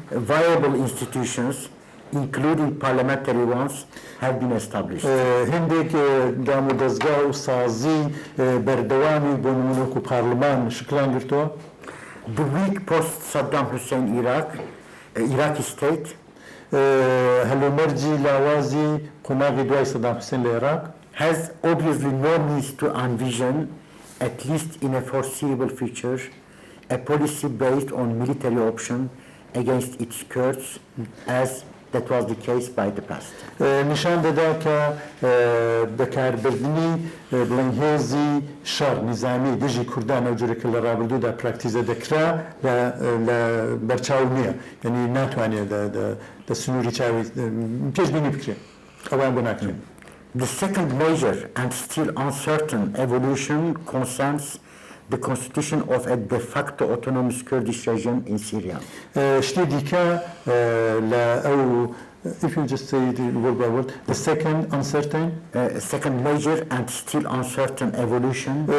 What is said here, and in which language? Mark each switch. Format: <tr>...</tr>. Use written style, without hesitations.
<en>viable institutions including parliamentary ones have been established.</en> <ku>هەندێک دام و دەستگا و سازی بەردەوامی بۆ نمونەوەکو پارلمان شکلان گرتووە.</ku> <en>The weak post-Saddam Hussein Iraqi state</en> <ku>هەلومەرجی لاوازی قۆناغی دوای سەدام حوسێن لە عێراق</ku> <en>has obviously no means to envision, at least in a foreseeable future, a policy based on military option against its Kurds as that was the case by the past.</en> <ku>نیشان دەدا کە بەکاربردنی بڵین هێزی شەڕ نظامی دژی کوردان ئەو جورێکە لە ڕابردوودا پراکتیزە دەکرا لە بەرچاو نییە یعنی ناتوانێت دە سنووری چاوی پێشبینی بکرێت ئەوان بۆ ناکرێن.</ku> <en>The second major and still uncertain evolution concerns the constitution of a de facto autonomous Kurdish regime in Syria.</en> <ku>شتی دیکە لە ئەو</ku> <en>if you just say it word by word, the second second major and still uncertain evolution</en>